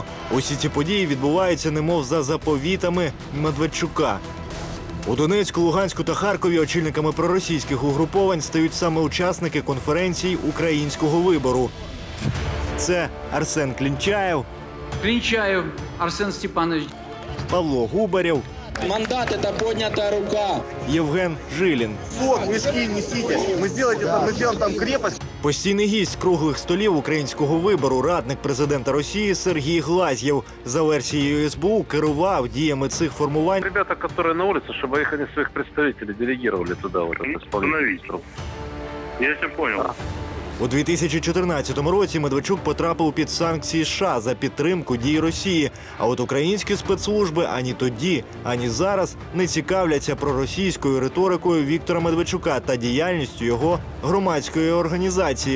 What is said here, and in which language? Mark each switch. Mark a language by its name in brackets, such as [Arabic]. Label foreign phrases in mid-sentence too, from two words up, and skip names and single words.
[Ukrainian] Усі ці події відбуваються немов за заповітами Медведчука. У Донецьку, Луганську та Харкові очільниками проросійських угруповань стають саме учасники конференції «Українського вибору». Це Арсен Клінчаєв, [Russian] Клинчаев Арсен Степанович. [Ukrainian] Павло Губарєв, [Russian] Мандат – это поднятая рука. [Ukrainian] Євген Жилін. [Russian] Вот, мешки несите, мы сделаем там крепость. [Ukrainian] Постійний гість круглих столів «Українського вибору» радник президента Росії Сергій Глазьєв. За версією СБУ керував діями цих формувань. [Russian] Ребята, которые на улице, чтобы их они своих представителей делегировали туда, вот это исполнительство. Я все понял. [Ukrainian] У 2014 році Медведчук потрапив під санкції США за підтримку дій Росії. А от українські спецслужби ані тоді, ані зараз не цікавляться проросійською риторикою Віктора Медведчука та діяльністю його громадської організації.